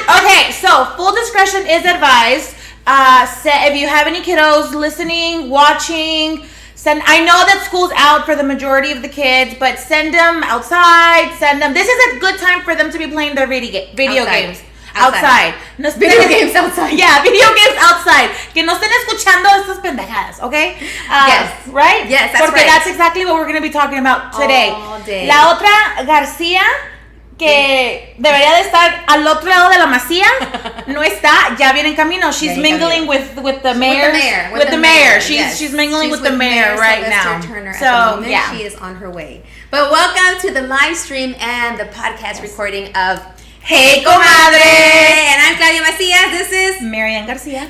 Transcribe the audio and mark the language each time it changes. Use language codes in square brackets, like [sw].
[en] Okay, so full discretion is advised. If you have any kiddos listening, watching, I know that school's out for the majority of the kids, but send them outside. This is a good time for them to be playing their video games. Outside. No, Video games outside. Yeah, video games outside. [es] Que no estén escuchando estas pendejadas, okay? [en] Yes. Right? Yes, that's [es] Porque [en] right. that's exactly what we're going to be talking about today. All day. [es] La otra, Garcia, que debería de estar al otro lado de la Macía, no está, ya viene en camino. [en] She's mingling with the mayor. With the mayor. She's mingling with the mayor right now. Turner So, at the moment. yeah. She is on her way. But welcome to the live stream and the podcast recording of Hey Comadre! And I'm Claudia Macias. This is Marian Garcia.